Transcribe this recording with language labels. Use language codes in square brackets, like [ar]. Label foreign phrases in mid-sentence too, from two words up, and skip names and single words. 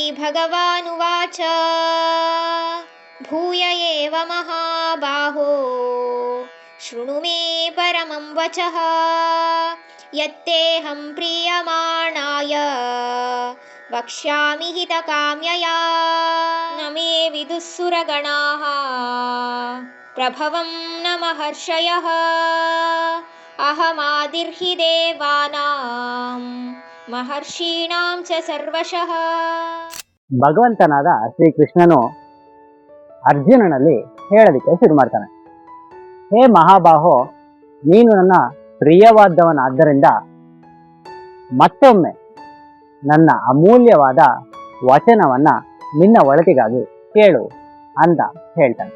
[sa] भगवानुवाच भूय एव महाबाहो शृणु मे परमं वचः यत्तेऽहं प्रीयमाणाय वक्ष्यामि हितकाम्यया न मे विदुः सुरगणाः प्रभवं न महर्षयः अहमादिर्हि देवानां महर्षीणां च सर्वशः. [kn] ಭಗವಂತನಾದ ಶ್ರೀಕೃಷ್ಣನು ಅರ್ಜುನನಲ್ಲಿ ಹೇಳಲಿಕ್ಕೆ ಶುರು ಮಾಡ್ತಾನೆ. ಹೇ ಮಹಾಬಾಹೋ, ನೀನು ನನ್ನ ಪ್ರಿಯವಾದವನಾದ್ದರಿಂದ ಮತ್ತೊಮ್ಮೆ ನನ್ನ ಅಮೂಲ್ಯವಾದ ವಚನವನ್ನ ನಿನ್ನ ಒಳತಿಗಾಗಿ ಕೇಳು ಅಂತ ಹೇಳ್ತಾನೆ.